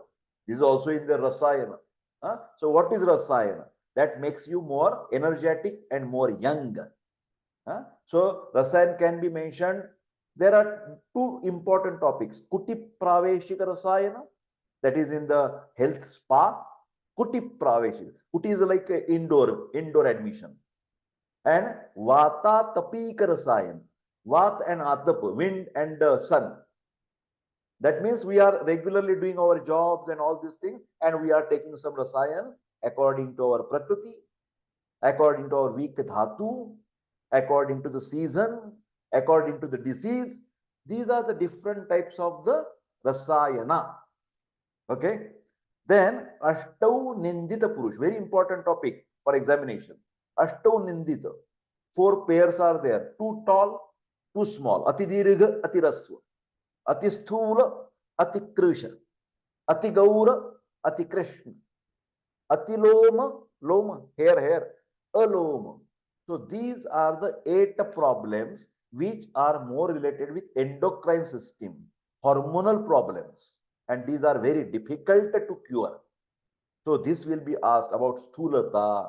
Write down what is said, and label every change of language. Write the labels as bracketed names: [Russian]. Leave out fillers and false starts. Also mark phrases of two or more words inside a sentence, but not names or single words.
[English] This is also in the Rasayana. So what is Rasayana? That makes you more energetic and more young. So Rasayan can be mentioned. There are 2 important topics. [Sanskrit] कुटी प्रावेशिक रसायन, [English] that is in the health spa. [Sanskrit] कुटी प्रावेशिक. [English] Kuti is like indoor admission. And [Sanskrit] वात तापिक रसायन. [English] Vat and Atap, wind and sun. That means we are regularly doing our jobs and all these things, and we are taking some Rasayan according to our Prakriti, according to our weak Dhatu, according to the season, according to the disease. These are the different types of the Rasayana. Okay. Then [Sanskrit] अष्टौ निन्दित पुरुष, [English] very important topic for examination. [Sanskrit] अष्टौ निन्दित. [English] 4 pairs are there. Too tall, too small. [Sanskrit] अति दीर्घ, अति ह्रस्व। अति स्थूल, अति कृश. अति गौर, अति कृष्ण। अति लोम, लोम, hair. Aloma. [English] So these are the 8 problems which are more related with endocrine system, hormonal problems, and these are very difficult to cure. So this will be asked about sthulata.